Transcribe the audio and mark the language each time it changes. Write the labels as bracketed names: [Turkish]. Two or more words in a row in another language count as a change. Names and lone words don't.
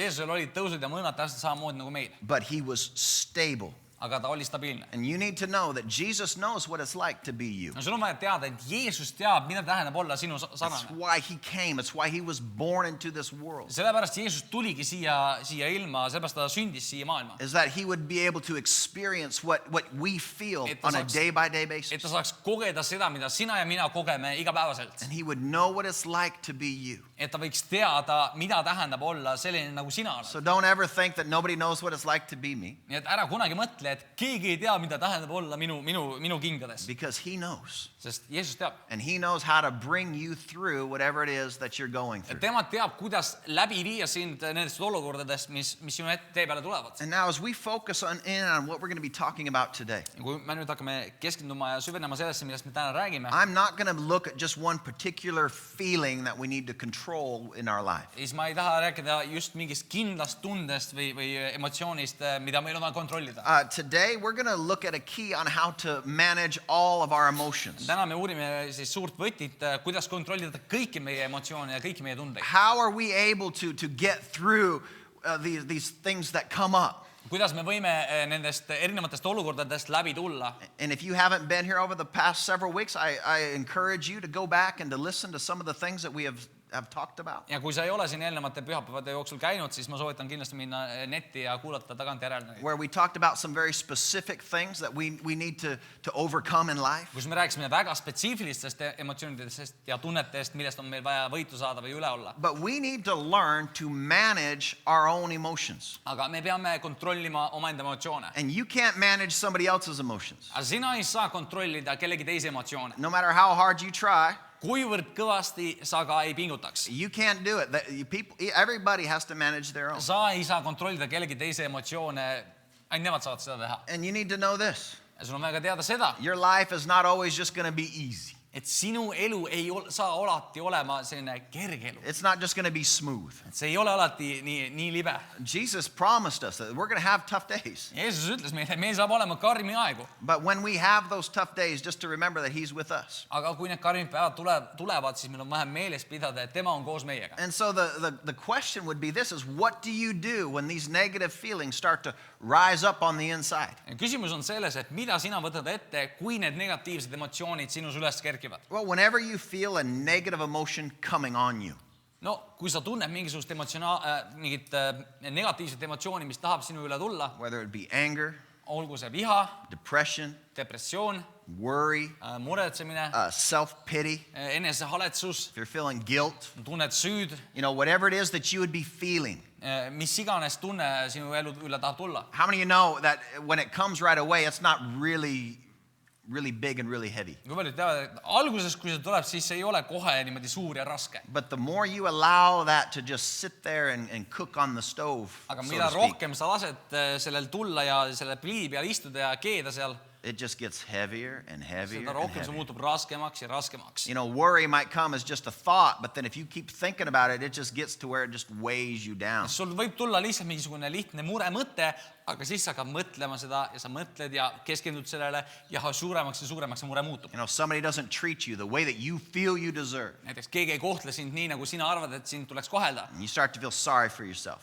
[Estonian] Jeesusel olid tõusud ja mõõnad täpselt samamoodi nagu meil, [English] But he was stable. [Estonian] aga ta oli stabiilne. [English] And you need to know that Jesus knows what it's like to be you. [Estonian] No sul on vaja teada, et Jeesus teab, mida tähendab olla sinu [English] That's [Estonian] sarnane. [English] why he came. It's why he was born into this world. [Estonian] Sellepärast Jeesus tuligi siia ilma, sellepärast ta sündis siia maailma. [English] Is that he would be able to experience what we feel [Estonian] Et ta [English] on a [Estonian] saaks- [English] day-by-day [Estonian] Et [English] basis. [Estonian] ta saaks kogeda seda, mida sina ja mina kogeme igapäevaselt. [English] And he would know what it's like to be you. [Estonian] Et ta võiks teada, mida tähendab olla selline nagu sina oled. [English] So don't ever think that nobody knows what it's like to be me, [Estonian] Nii et ära kunagi mõtle, et keegi ei tea, mida tähendab olla minu kingades. [English] because he knows. [Estonian] Sest Jeesus teab. [English] And he knows how to bring you through whatever it is that you're going [Estonian] Et [English] through. [Estonian] tema teab, kuidas läbi viia sind nendest olukordadest, mis sinu tee peale tulevad. [English] And now as we focus on what we're going to be talking about today, [Estonian] Ja kui me nüüd hakkame keskenduma ja süvenema sellesse, millest me täna räägime, [English] I'm not going to look at just one particular feeling that we need to control in our life. [Estonian] siis ma ei taha rääkida just mingist kindlast tundest või emotsioonist, mida meil on vaja kontrollida. [English] Today we're going to look at a key on how to manage all of our emotions. [Estonian] Täna me uurime siis suurt võtit, kuidas kontrollida kõiki meie emotsioone ja kõiki meie tundeid. [English] How are we able to get through these things that come up? [Estonian] Kuidas me võime nendest erinevatest olukordadest läbi tulla. [English] And if you haven't been here over the past several weeks, I encourage you to go back and to listen to some of the things that we have talked about. [Estonian] Ja kui sa ei ole siin eelnevate pühapäevade jooksul käinud, siis ma soovitan kindlasti minna netti ja kuulata tagantjärele. [English] Where we talked about some very specific things that we need to overcome in life. [Estonian] Kus me rääkisime väga spetsiifilistest emotsioonidest ja tunnetest, millest on meil vaja võitu saada või üle olla. [English] But we need to learn to manage our own emotions. [Estonian] Aga me peame kontrollima omaenda emotsioone. [English] And you can't manage somebody else's emotions. [Estonian] Aga sina ei saa kontrollida kellegi teise emotsioone. [English] No matter how hard you try, [Estonian] Kuivõrd kõvasti sa ka ei pingutaks. [English] you can't do it. Everybody has to manage their own. [Estonian] Sa ei saa kontrollida kellegi teise emotsioone, ainult nemad saavad seda teha. [English] And you need to know this. [Estonian] Ja sul on vaja ka teada seda, [English] Your life is not always just going to be easy. [Estonian] et sinu elu ei saa alati olema selline kerge elu. [English] It's not just going to be smooth. [Estonian] Et see ei ole alati nii libe. [English] Jesus promised us that we're going to have tough days. [Estonian] Jeesus ütles meile, et meil saab olema karmi aegu. [English] But when we have those tough days, just to remember that he's with us. [Estonian] Aga kui need karmid päevad tulevad, siis meil on vähem meeles pidada, et tema on koos meiega. [English] And so the question would be this is, what do you do when these negative feelings start to rise up on the inside? [Estonian] Ja küsimus on selles, et mida sina võtad ette, kui need negatiivsed emotsioonid sinus üles kerkivad. [English] Well, whenever you feel a negative emotion coming on you, [Estonian] No, kui sa tunned mingisugust mingit negatiivset emotsiooni, mis tahab sinu üle tulla, [English] whether it be anger, [Estonian] olgu see viha, [English] depression, [Estonian] depressioon, [English] worry, [Estonian] muretsemine, [English] self-pity, [Estonian] enesehaletsus, [English] if you're feeling guilt, [Estonian] tunned süüd, [English] whatever it is that you would be feeling. [Estonian] mis iganes tunne sinu elu üle tahab tulla. [English] How many of you know that when it comes right away, it's not really really big and really heavy. [Estonian] kui paljud teavad, et alguses, kui see tuleb, siis see ei ole kohe niimoodi suur ja raske. [English] But the more you allow that to just sit there and cook on the stove, [Estonian] Aga [English] so [Estonian] mida [English] to speak, [Estonian] rohkem sa lased sellel tulla ja selle pliidi peal istuda ja keeda seal, [English] it just gets heavier and heavier [Estonian] seda [English] and [Estonian] rohkem see [English] heavier. [Estonian] muutub raskemaks ja raskemaks. [English] You know, worry might come as just a thought, but then if you keep thinking about it, it just gets to where it just weighs you down. [Estonian] Sul võib tulla lihtsalt mingisugune lihtne mõte, aga siis sa hakkad mõtlema seda ja sa mõtled ja keskendud sellele ja suuremaks ja suuremaks see mure muutub. [English] You know, somebody doesn't treat you the way that you feel you deserve. [Estonian] Näiteks keegi ei kohtle sind nii, nagu sina arvad, et sind tuleks kohelda. [English] And you start to feel sorry for yourself.